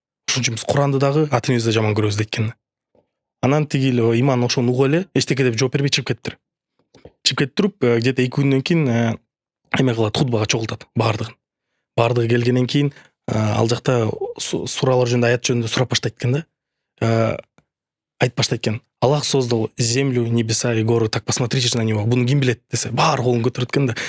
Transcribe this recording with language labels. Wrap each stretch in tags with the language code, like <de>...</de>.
<ky>Ошон үчүн биз Куранды дагы ата энебизди жаман көрөбүз дейт экен. Анан тиги эле иман ошону угуп эле эчтеке деп жооп бербей чыгып кеттир. Чыгып кетип туруп, где-то 2 күндөн кийин эме кылат, хутбага чогултат баардыгын. Баардыгы келгенден кийин ал жакта суралар жөнүндө, аят жөнүндө сурап баштайт экен да. Айтып баштайт экен.</ky> <ru>Аллах создал землю, небеса и горы, так посмотрите на него.</ru> <ky>Буну ким билет десе, баары колун көтөрөт экен да.</ky>